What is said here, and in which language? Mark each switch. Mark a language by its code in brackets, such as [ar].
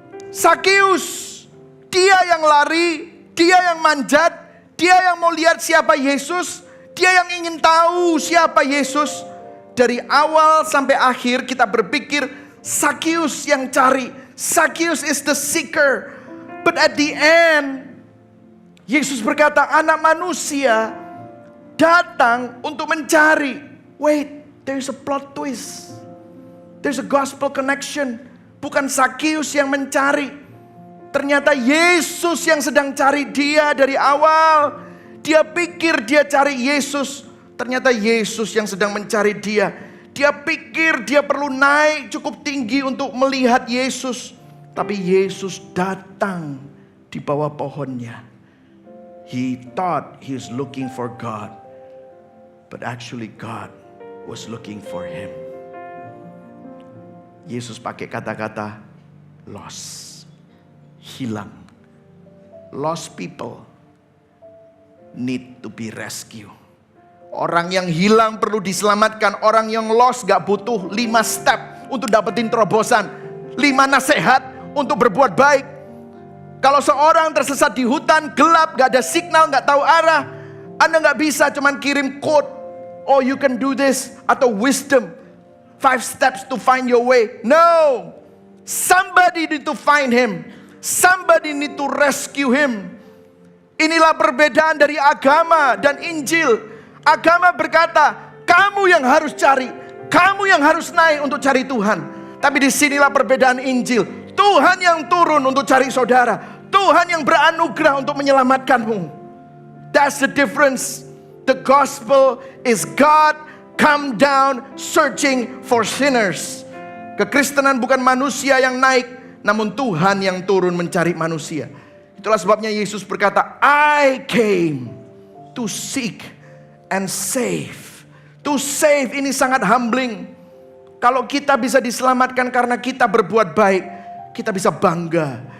[id] Sakeus. Dia yang lari, dia yang manjat, dia yang mau lihat siapa Yesus, dia yang ingin tahu siapa Yesus. Dari awal sampai akhir kita berpikir Sakeus yang cari. [en] Sakeus is the seeker. But at the end, [id] Yesus berkata anak manusia datang untuk mencari. [en] Wait, there's a plot twist. There's a gospel connection. [id] Bukan Sakeus yang mencari. Ternyata Yesus yang sedang cari dia dari awal. Dia pikir dia cari Yesus. Ternyata Yesus yang sedang mencari dia. Dia pikir dia perlu naik cukup tinggi untuk melihat Yesus. Tapi Yesus datang di bawah pohonnya. [en] He thought he was looking for God. But actually God was looking for him. [id] Yesus pakai kata-kata lost. Hilang. [en] Lost people need to be rescued. [id] Orang yang hilang perlu diselamatkan. Orang yang lost gak butuh 5 step untuk dapetin terobosan. 5 nasihat untuk berbuat baik. Kalau seorang tersesat di hutan gelap, gak ada signal, gak tahu arah, Anda gak bisa cuman kirim quote, [en] oh you can do this, [id] atau wisdom, [en] 5 steps to find your way. No, somebody need to find him. Somebody need to rescue him. [id] Inilah perbedaan dari agama dan Injil. Agama berkata, kamu yang harus cari, kamu yang harus naik untuk cari Tuhan. Tapi disinilah perbedaan Injil. Tuhan yang turun untuk cari saudara. Tuhan yang beranugerah untuk menyelamatkanmu. [en] That's the difference. The gospel is God come down searching for sinners. [id] Kekristenan bukan manusia yang naik, namun Tuhan yang turun mencari manusia. Itulah sebabnya Yesus berkata, [en] I came to seek and save. To save [id] ini sangat [en] humbling. [id] Kalau kita bisa diselamatkan karena kita berbuat baik, kita bisa bangga.